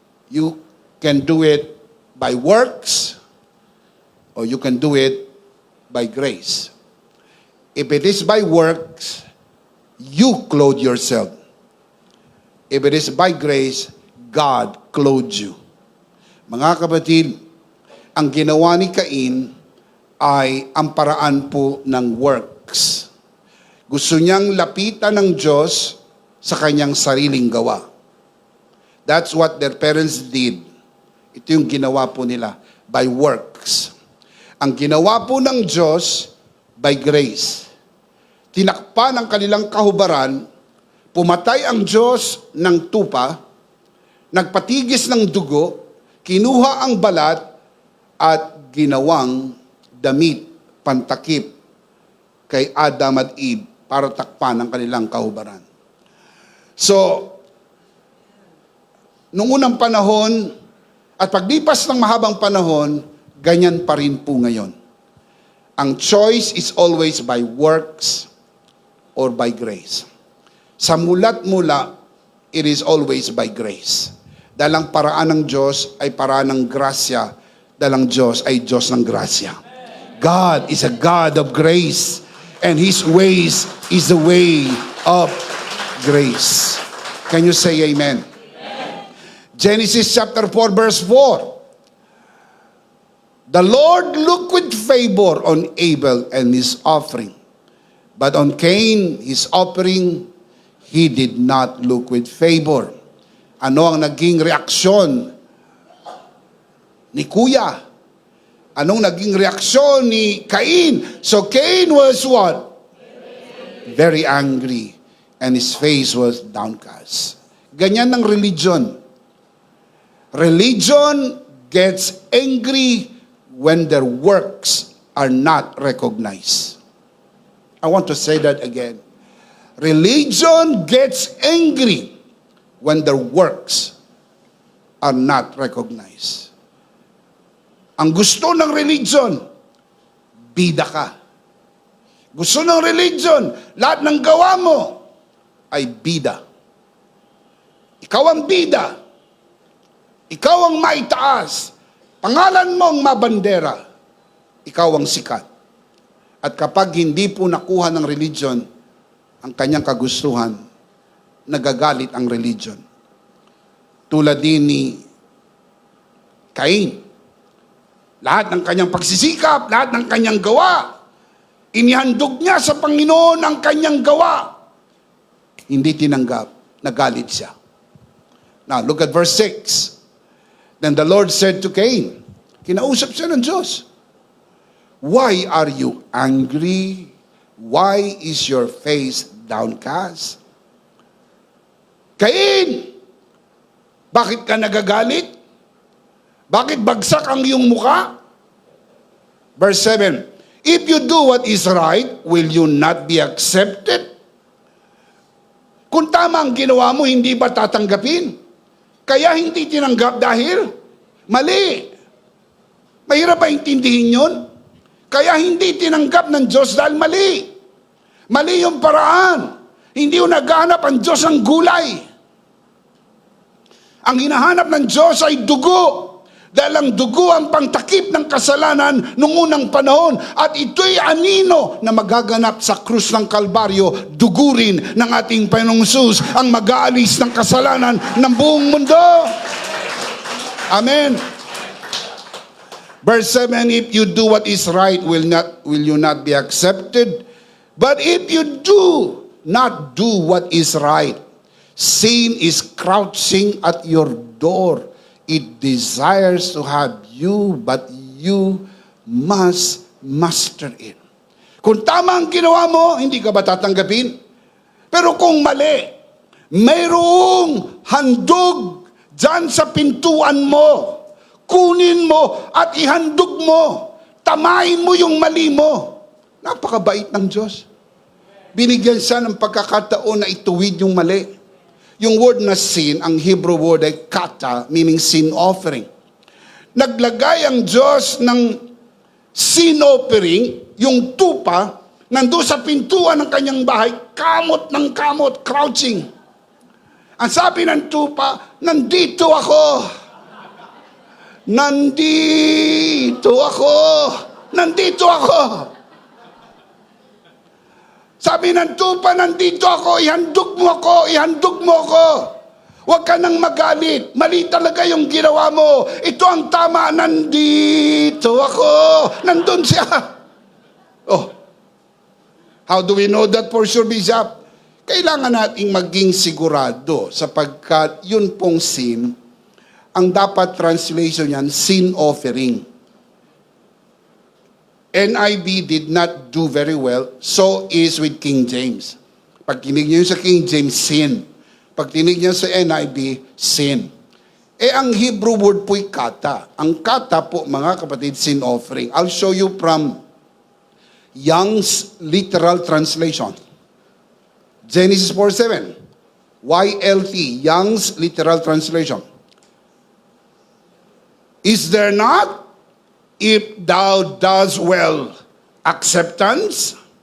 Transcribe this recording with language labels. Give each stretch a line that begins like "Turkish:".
English: You can do it by works, or you can do it by grace. If it is by works, you clothe yourself. If it is by grace, God clothed you.
Filipino: Mga kapatid, ang ginawa ni Cain ay ang paraan po ng works. Gusto niyang lapitan ng Diyos sa kanyang sariling gawa.
English: That's what their parents did.
Filipino: Ito yung ginawa po nila
English: by works.
Filipino: Ang ginawa po ng Diyos
English: by grace.
Filipino: Tinakpan ang kanilang kahubaran, pumatay ang Diyos ng tupa, nagpatigis ng dugo, kinuha ang balat, at ginawang damit, pantakip kay Adam at Eve para takpan ang kanilang kahubaran. So, nung unang panahon, at paglipas ng mahabang panahon, ganyan pa rin po ngayon.
English: Ang choice is always by works or by grace.
Filipino: Sa mula't mula,
English: it is always by grace.
Filipino: Dahil ang paraan ng Diyos ay paraan ng grasya, dahil ang Diyos ay Diyos ng grasya.
English: God is a God of grace, and His ways is the way of grace. Can you say amen? Genesis chapter 4 verse 4. The Lord looked with favor on Abel and his offering, but on Cain, his offering, He did not look with favor.
Filipino: Ano ang naging reaksyon ni Kuya? Anong naging reaksyon ni Cain?
English: So Cain was what? Very angry, and his face was downcast.
Filipino: Ganyan ng
English: religion. Religion gets angry when their works are not recognized. I want to say that again. Religion gets angry when their works are not recognized.
Filipino: Ang gusto ng religion, bida ka. Gusto ng religion, lahat ng gawa mo ay bida. Ikaw ang bida. Ikaw ang maitaas. Pangalan mo ang mabandera. Ikaw ang sikat. At kapag hindi po nakuha ng religion ang kanyang kagustuhan, nagagalit ang religion. Tulad din ni Cain. Lahat ng kanyang pagsisikap, lahat ng kanyang gawa, inihandog niya sa Panginoon ang kanyang gawa. Hindi tinanggap, nagalit siya.
English: Now, look at verse 6. Then the Lord said to Cain,
Filipino: kinausap siya ng Diyos,
English: why are you angry? Why is your face downcast?
Filipino: Cain, bakit ka nagagalit? Bakit bagsak ang iyong muka?
English: Verse 7, if you do what is right, will you not be accepted?
Filipino: Kung tama ang ginawa mo, hindi ba tatanggapin? Kaya hindi tinanggap dahil mali. Mahirap ba intindihin yun? Kaya hindi tinanggap ng Diyos dahil mali. Mali yung paraan. Hindi yung naghahanap ang Diyos ng gulay. Ang hinahanap ng Diyos ay dugo. Dahil ang dugo ang pangtakip ng kasalanan noong unang panahon. At ito'y anino na magaganap sa krus ng Kalbaryo. Dugo rin ng ating Panginoong Hesus ang mag-aalis ng kasalanan ng buong mundo. Amen.
English: Verse 7, if you do what is right, will you not be accepted? But if you do not do what is right, sin is crouching at your door. It desires to have you, but you must master it.
Filipino: Kung tama ang ginawa mo, hindi ka ba tatanggapin? Pero kung mali, mayroong handog dyan sa pintuan mo. Kunin mo at ihandog mo. Tamain mo yung mali mo. Napakabait ng Diyos. Binigyan siya ng pagkakataon na ituwid yung mali. Yung word na sin, ang Hebrew word ay kata,
English: meaning sin offering.
Filipino: Naglagay ang Diyos ng sin offering, yung tupa, nandoon sa pintuan ng kanyang bahay, kamot ng kamot, crouching. Ang sabi ng tupa, nandito ako. Nandito ako. Nandito ako. Sabi ng tupa, nandito ako, ihandog mo ako, ihandog mo ako. Huwag ka nang magalit. Mali talaga yung ginawa mo. Ito ang tama, nandito ako. Nandun siya.
English: Oh, how do we know that for sure, Bishop?
Filipino: kailangan nating maging sigurado sapagkat yun pong sin, ang dapat translation yan, sin offering.
English: NIV did not do very well, so is with King James.
Filipino: Pag tinig niyo sa King James, sin. Pag tinig niyo sa NIV, sin. Ang Hebrew word po'y kata. Ang kata po, mga kapatid, sin offering.
English: I'll show you from Young's literal translation. Genesis 4:7. YLT, Young's literal translation. Is there not, if thou dost well, acceptance?